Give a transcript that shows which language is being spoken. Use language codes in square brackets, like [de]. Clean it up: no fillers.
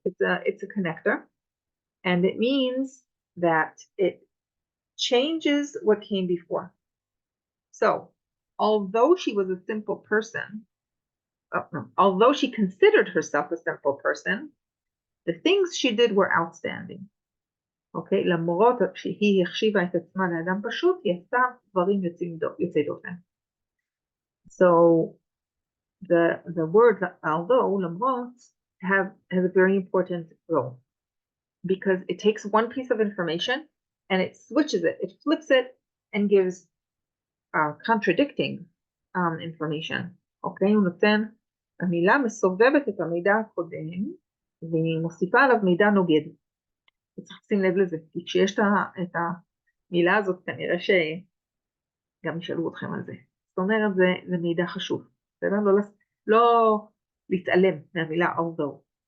[en] It's a connector, and it means that it changes what came before. So, although she was a simple person, although she considered herself a simple person, the things she did were outstanding. [he] אוקיי? למרות שהיא החשיבה את עצמה לאדם פשוט, היא עשתה דברים יוצאי דופן. [en] So the word although, למרות, has a very important role because it takes one piece of information and it switches it, it flips it and gives contradicting information. [he] אוקיי? הוא נותן, המילה מסובבת את המידע הקודם והיא מוסיפה עליו מידע נוגד. צריך לשים לב לזה, כי כשיש את המילה הזאת, כנראה שגם ישאלו אתכם על זה. זאת אומרת, זה מידע חשוב. בסדר? לא להתעלם מהמילה although.